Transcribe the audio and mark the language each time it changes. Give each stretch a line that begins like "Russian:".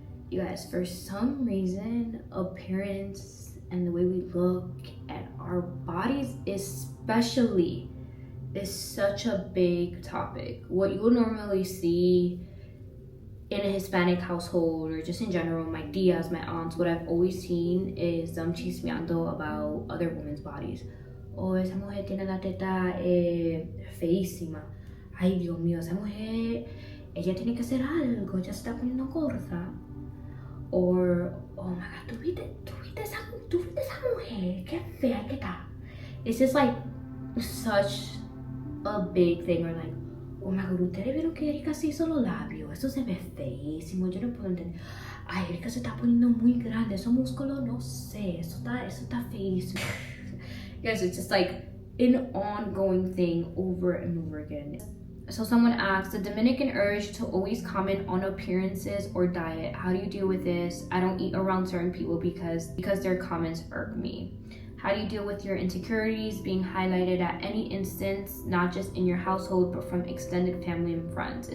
English: You guys, for some reason, appearance and the way we look at our bodies especially is such a big topic. What you will normally see in a Hispanic household, or just in general, my tias, my aunts, what I've always seen is them chismeando about other women's bodies.
Spanish: Oh, esa mujer tiene la teta feísima. Ay, Dios mío, esa mujer, ella tiene que hacer algo, ella se está poniendo gorda.
English: Or, oh my God,
Spanish: ¿tú viste esa mujer? Qué fea que está.
English: It's just like such a big thing. Or like, oh my God,
Spanish: ¿ustedes vieron que Erika se hizo los labios? Eso se ve feísimo, yo no puedo entender. Ay, Erika se está poniendo muy grande, esos músculos, no sé, eso está feísimo.
English: Yes, it's just like an ongoing thing over and over again. So someone asked, the Dominican urge to always comment on appearances or diet. How do you deal with this? I don't eat around certain people because their comments irk me. How do you deal with your insecurities being highlighted at any instance, not just in your household, but from extended family and friends?